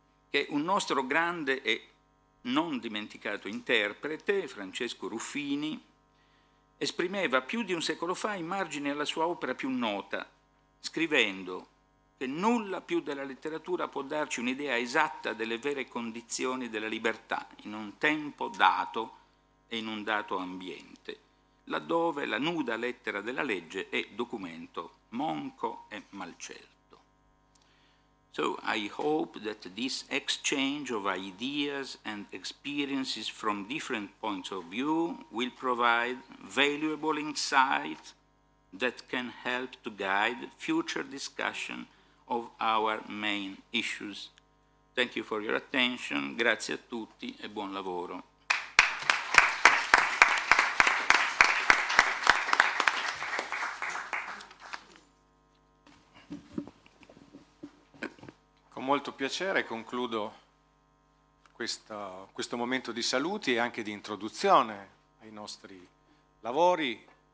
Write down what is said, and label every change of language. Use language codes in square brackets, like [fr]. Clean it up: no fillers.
[it] che un nostro grande e non dimenticato interprete, Francesco Ruffini, esprimeva più di un secolo fa in margine alla sua opera più nota, scrivendo che nulla più della letteratura può darci un'idea esatta delle vere condizioni della libertà in un tempo dato e in un dato ambiente, laddove la nuda lettera della legge è documento monco e malcelto. [en] So I hope that this exchange of ideas and experiences from different points of view will provide valuable insight that can help to guide future discussion of our main issues. Thank you for your attention, [it] grazie a tutti e buon lavoro. Con molto piacere concludo questo momento di saluti e anche di introduzione ai nostri lavori.